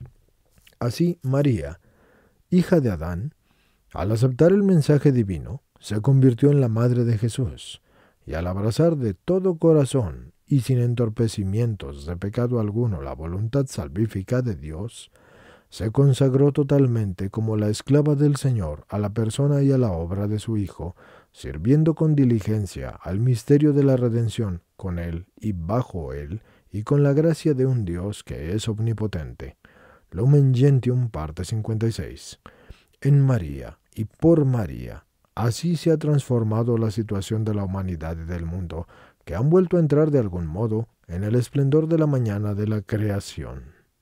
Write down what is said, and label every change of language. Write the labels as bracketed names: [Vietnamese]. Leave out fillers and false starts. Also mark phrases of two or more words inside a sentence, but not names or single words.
[Spanish] Así, María, hija de Adán, al aceptar el mensaje divino, se convirtió en la madre de Jesús, y al abrazar de todo corazón y sin entorpecimientos de pecado alguno la voluntad salvífica de Dios, se consagró totalmente como la esclava del Señor a la persona y a la obra de su Hijo, sirviendo con diligencia al misterio de la redención con Él y bajo Él, y con la gracia de un Dios que es omnipotente. Lumen Gentium, parte 56. En María y por María, así se ha transformado la situación de la humanidad y del mundo, que han vuelto a entrar de algún modo en el esplendor de la mañana de la creación.